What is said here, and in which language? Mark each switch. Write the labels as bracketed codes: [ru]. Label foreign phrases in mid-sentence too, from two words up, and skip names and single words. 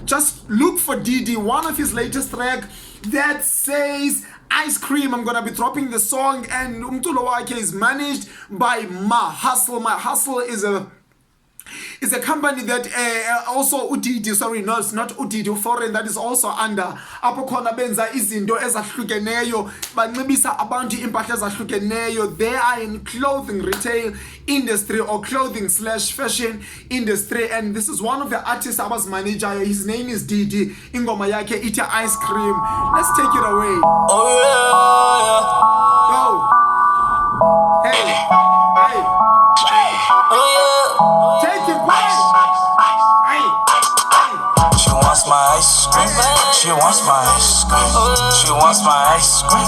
[en] Just look for Didi, one of his latest track that says Ice Cream. I'm gonna be dropping the song, and [xh] umculo wake [en] is managed by Ma Hustle. Ma Hustle is a company that also Udidi, sorry, no, it's not Udidi, foreign, that is also under [xh] apho khona benza izinto ezahlukeneyo, bancibisa abantu impahla ezahlukeneyo. [en] They are in clothing retail industry or clothing/fashion industry, and this is one of the artists abazimanager. His name is Didi. [xh] Ingoma yakhe ithi Ice Cream. [en] Let's take it away. Oh Go. Hey. yeah. Take it back. She wants my ice cream. She wants my ice cream. She wants my ice cream.